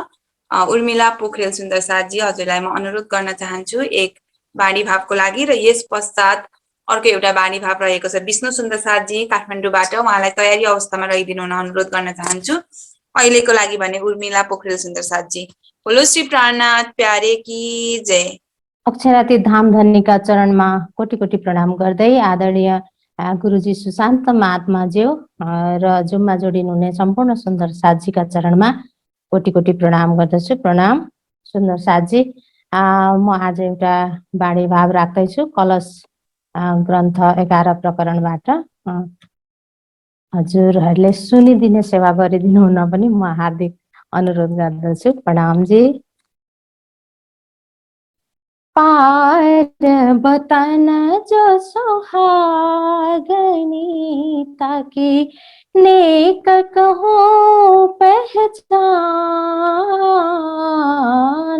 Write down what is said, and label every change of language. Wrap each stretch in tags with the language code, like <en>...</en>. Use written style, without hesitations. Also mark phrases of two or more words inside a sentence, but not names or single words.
<ne>उर्मिला पोखरेल सुन्दर साथजी, हजुरलाई म अनुरोध गर्न चाहन्छु एक वाणी भावको लागि। र यस पश्चात अर्को एउटा वाणी भाव रहेको छ विष्णु सुन्दर साथजी काठमाडौँबाट, उहाँलाई तयारी अवस्थामा रहिदिनु हुन अनुरोध गर्न चाहन्छु। अहिलेको लागि भने उर्मिला पोखरेल सुन्दर साथजी।</ne> <hi>बोलो श्री प्राणनाथ प्यारे की जय।</hi> <ne>अक्षरातीत धाम धन्यका चरणमा कोटि कोटि प्रणाम गर्दै आदरणीय गुरुजी सुशान्त महात्माज्यू र जुममा जोडिनुहुने सम्पूर्ण सुन्दर साथजीका चरणमा कोटि कोटि प्रणाम गर्दछु। प्रणाम सुन्दर साथजी। म आज एउटा वाणी भाव राख्दैछु कलश ग्रन्थ 11 प्रकरणबाट। हजुरहरूले सुनिदिने सेवा गरिदिनु हुन पनि म हार्दिक अनुरोध गर्दछु। प्रणाम जी।</ne> <hi>पार बतन जो सुहागनी, ताकि नेक कहो पहचान।</hi>